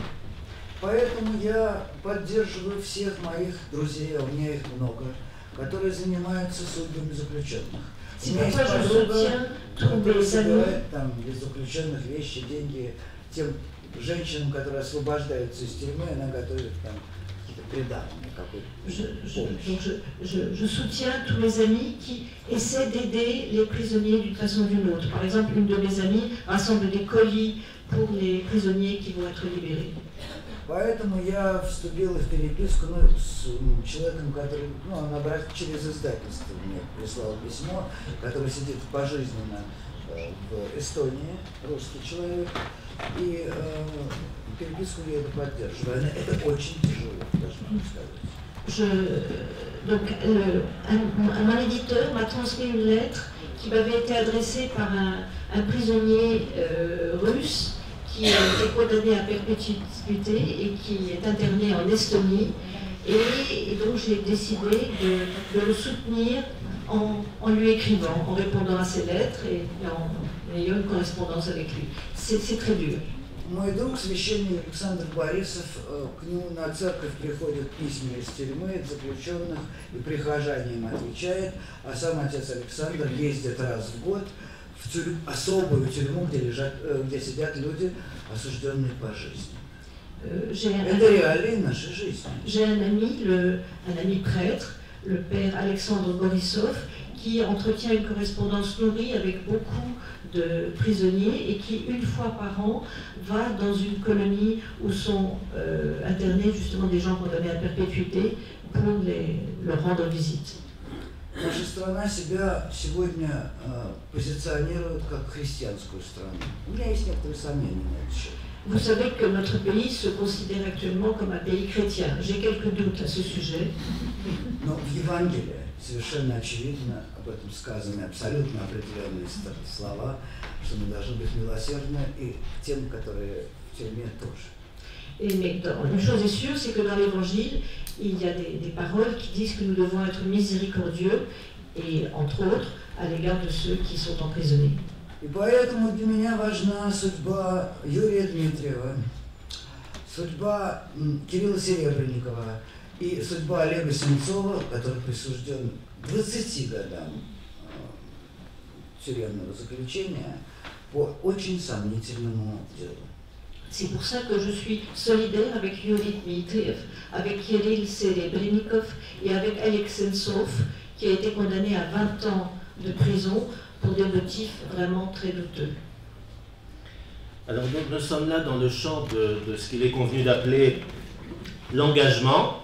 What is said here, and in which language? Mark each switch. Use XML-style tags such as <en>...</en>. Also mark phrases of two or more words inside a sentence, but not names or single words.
<ru>Поэтому я поддерживаю всех моих друзей, а у меня их много, которые занимаются судьбами заключенных. У меня есть подруга, которая собирает там из заключенных вещи, деньги тем женщинам, которые освобождаются из тюрьмы, она готовит там какие-то приданые, какую-то помощь.</ru> <fr>Je soutiens tous mes amis qui essaient d'aider les prisonniers d'une façon ou d'une autre. Par exemple, une de mes amies rassemble des colis pour les prisonniers qui vont être libérés.</fr> <ru>Поэтому я вступил в переписку с человеком, который, он через издательство мне прислал письмо, который сидит пожизненно в Эстонии, русский человек, и переписку я это поддерживаю. Это очень тяжело, должна сказать.</ru> <fr>Donc, un éditeur m'a transmis une lettre qui m'avait été adressée par un prisonnier russe qui est condamné à perpétuité et qui est interné en Estonie. Et donc j'ai décidé de le soutenir en lui écrivant, en répondant à ses lettres et en ayant une correspondance avec lui. C'est très dur.</fr> <ru>Мой друг, священник Александр Борисов, к нему на церковь приходят письма из тюрьмы, заключенных, и прихожане им отвечает, а сам отец Александр ездит раз в год в особую тюрьму, где сидят люди, осужденные по жизни. Это реалии нашей жизни.</ru> <fr>J'ai un ami prêtre, le père Alexandre Borisov, qui entretient une correspondance nourrie avec beaucoup de prisonniers et qui, une fois par an, va dans une colonie où sont internés justement des gens condamnés à perpétuité pour leur rendre visite.</fr> <ru>Наша страна себя сегодня позиционирует как христианскую страну. У меня есть некоторые сомнения на этот счет.</ru> <fr>Vous savez que notre pays se considère actuellement comme un pays chrétien. J'ai quelques doutes à ce sujet.</fr> <ru>Но в Евангелии совершенно очевидно, об этом сказаны абсолютно определенные слова, что мы должны быть милосердны и к тем, которые в тюрьме тоже.</ru> <fr>Mais une chose est sûre, c'est que dans l'Évangile, il y a des paroles qui disent que nous devons être miséricordieux, et entre autres, à l'égard de ceux qui sont emprisonnés.</fr> <ru>И поэтому для меня важна судьба Юрия Дмитриева, судьба Кирилла Серебренникова и судьба Олега Сенцова, который присужден 20 годам тюремного заключения по очень сомнительному делу.</ru> <fr>C'est pour ça que je suis solidaire avec Yuri Dmitriev, avec Kirill Serebrennikov et avec Alex Sentsov, qui a été condamné à 20 ans de prison pour des motifs vraiment très douteux. Alors donc nous sommes là dans le champ de ce qu'il est convenu d'appeler l'engagement.</fr>